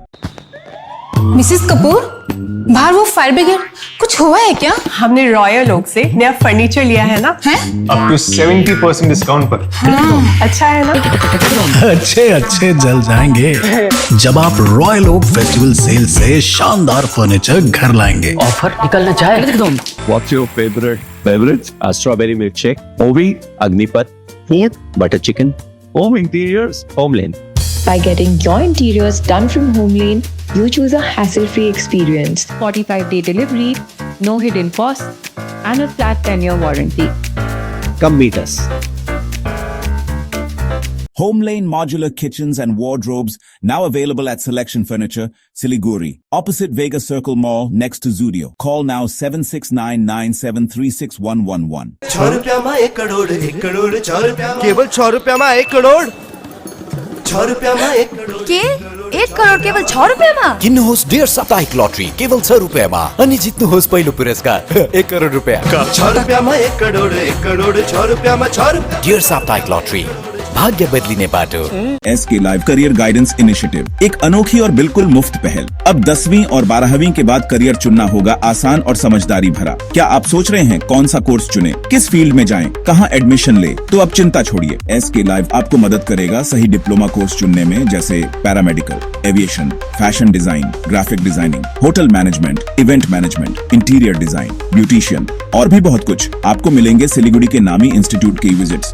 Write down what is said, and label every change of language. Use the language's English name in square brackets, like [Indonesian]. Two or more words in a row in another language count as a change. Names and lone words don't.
[Hindi] मिसेस कपूर, बाहर वो [English] fire brigade, [Hindi] कुछ हुआ है क्या? हमने रॉयल ओक से नया फर्नीचर लिया है ना, है? [English] up to 70% discount पर। [Hindi] अच्छा है ना? अच्छे जल जाएंगे जब आप रॉयल ओक [English] festival sale [Hindi] से शानदार फर्नीचर घर लाएंगे। ऑफर निकलना चाहे एकदम। [English] What's your favorite beverage? Strawberry milkshake, Ovi, Agnipat, butter chicken, home interiors, Homeland. By getting your interiors done from Homeland, you choose a hassle-free experience. 45-day delivery, no hidden costs, and a flat 10-year warranty. Come meet us. Homelane Modular Kitchens and Wardrobes, now available at Selection Furniture, Siliguri, opposite Vegas Circle Mall, next to Zudio. Call now 7699736111. [Hindi] 6 रुपया में 1 करोड़ 1 करोड़ 6 रुपया केवल 6 रुपया में 1 करोड़ 6 रुपया में 1 करोड़ के 1 करोड़ केवल 6 रुपया में? [Nepali] किन्नुहोस् डेढ साप्ताहिक लटरी केवल 6 रुपैयाँमा अनि जित्नुहोस् पहिलो पुरस्कार 1 करोड रुपैयाँ। [Hindi] 6 रुपया में 1 करोड़ 1 करोड़ 6 रुपया में 6 रुपया। [Nepali] डेढ साप्ताहिक लटरी, भाग्य बदलिने बाटो। [Hindi] SK लाइव [English] career guidance initiative, [Hindi] एक अनोखी और बिल्कुल मुफ्त पहल। अब 10वीं और 12वीं के बाद करियर चुनना होगा आसान और समझदारी भरा। क्या आप सोच रहे हैं कौन सा कोर्स चुने, किस फील्ड में जाएं, कहां एडमिशन ले? तो अब चिंता छोड़िए, SK लाइव आपको मदद करेगा सही [English] diploma course [Hindi] चुनने में, जैसे [English] paramedical, aviation, fashion design, graphic designing, hotel management, event management, interior design, beautician [Hindi] और भी बहुत कुछ आपको मिलेंगे सिलीगुड़ी के नामी इंस्टीट्यूट के विजिट्स।